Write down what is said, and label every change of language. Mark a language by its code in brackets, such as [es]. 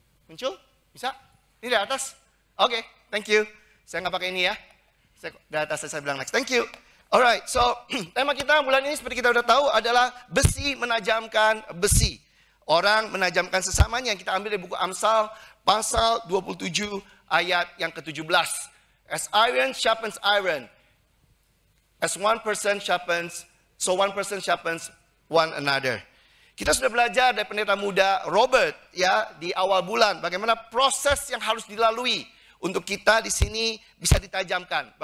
[id] Muncul? Bisa? Ini di atas? Oke, [en] thank you. [id] Saya nggak pakai ini ya. Di atas saya bilang next. [en] Thank you. Alright, so [id] tema kita bulan ini seperti kita udah tahu adalah besi menajamkan besi. Orang menajamkan sesamanya, yang kita ambil dari buku Amsal pasal 27 ayat yang ke-17. [en] As iron sharpens iron, as one person sharpens, so one person sharpens one another. [id] Kita sudah belajar dari pendeta muda Robert ya di awal bulan bagaimana proses yang harus dilalui untuk kita di sini bisa ditajamkan.